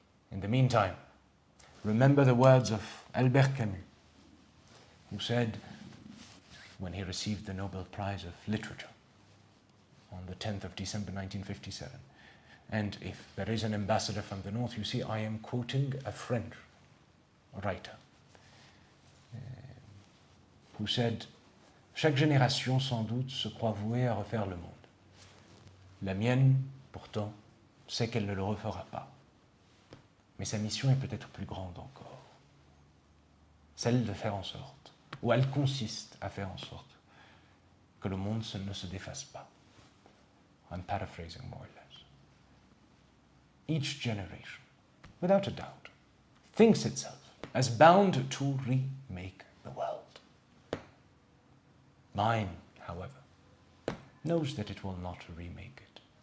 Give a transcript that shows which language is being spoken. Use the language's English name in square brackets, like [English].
[English] In the meantime, remember the words of Albert Camus, who said, when he received the Nobel Prize of Literature on the 10th of December 1957, and if there is an ambassador from the North, you see, I am quoting a French writer who said, [French] chaque génération sans doute se croit vouée à refaire le monde. La mienne, pourtant, sait qu'elle ne le refera pas. Mais sa mission est peut-être plus grande encore. Celle de faire en sorte, ou elle consiste à faire en sorte, que le monde ne se défasse pas. [English] I'm paraphrasing more or less. Each generation, without a doubt, thinks itself as bound to remake the world. Mine, however, knows that it will not remake it.